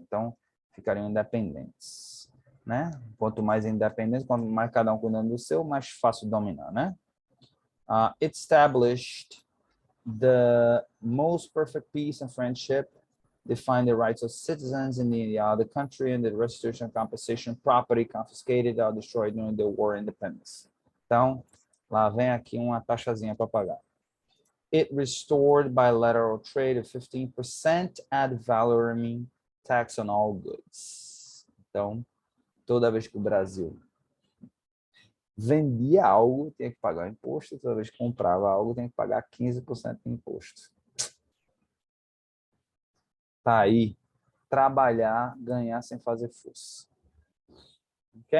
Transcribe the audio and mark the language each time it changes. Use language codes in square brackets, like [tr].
[pt] Então, ficariam independentes, né? Quanto mais independentes, quanto mais cada um cuidando do seu, mais fácil dominar, né? [en] It established the most perfect peace and friendship, defined the rights of citizens in the other country, and the restitution of compensation, property confiscated or destroyed during the war of independence. [pt] Então, lá vem aqui uma taxazinha para pagar. [en] It restored bilateral trade of 15% ad valorem tax on all goods. [pt] Então, toda vez que o Brasil vendia algo, tinha que pagar imposto. Toda vez que comprava algo, tinha que pagar 15% de imposto. Tá aí, trabalhar, ganhar sem fazer força. Ok?